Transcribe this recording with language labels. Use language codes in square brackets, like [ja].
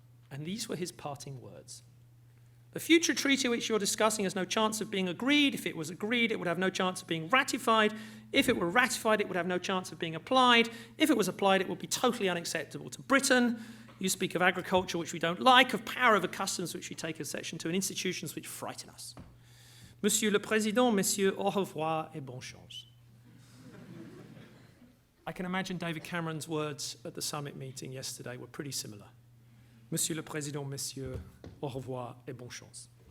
[en] And these were his parting words. The future treaty which you're discussing has no chance of being agreed. If it was agreed, it would have no chance of being ratified. If it were ratified, it would have no chance of being applied. If it was applied, it would be totally unacceptable to Britain. You speak of agriculture, which we don't like, of power over customs, which we take exception to, and institutions which frighten us. [fr] Monsieur le Président, Messieurs, au revoir et bonne chance. [en] I can imagine David Cameron's words at the summit meeting yesterday were pretty similar. [fr] Monsieur le Président, Messieurs, au revoir et bonne chance.